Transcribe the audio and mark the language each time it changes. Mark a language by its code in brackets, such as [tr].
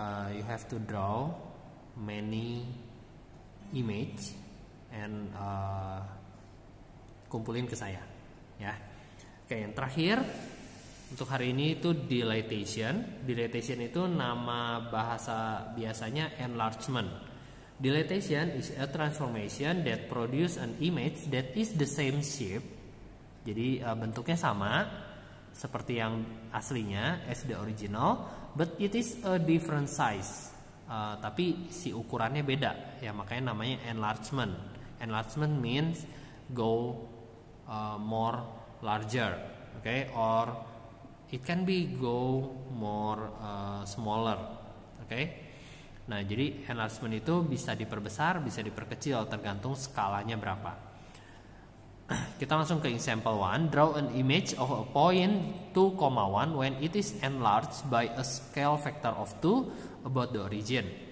[en] You have to draw many image and [id] kumpulin ke saya, ya. Oke, yang terakhir untuk hari ini itu dilatation. Dilatation itu nama bahasa biasanya enlargement. [en] Dilatation is a transformation that produce an image that is the same shape. [id] Jadi bentuknya sama seperti yang aslinya [en] as the original, but it is a different size. [id] Tapi si ukurannya beda, ya makanya namanya enlargement. [en] Enlargement means go more larger, okay, or it can be go more smaller, okay. [id] Nah, jadi enlargement itu bisa diperbesar, bisa diperkecil tergantung skalanya berapa. Kita langsung ke example 1. [en] Draw an image of a point 2,1 when it is enlarged by a scale factor of 2 about the origin.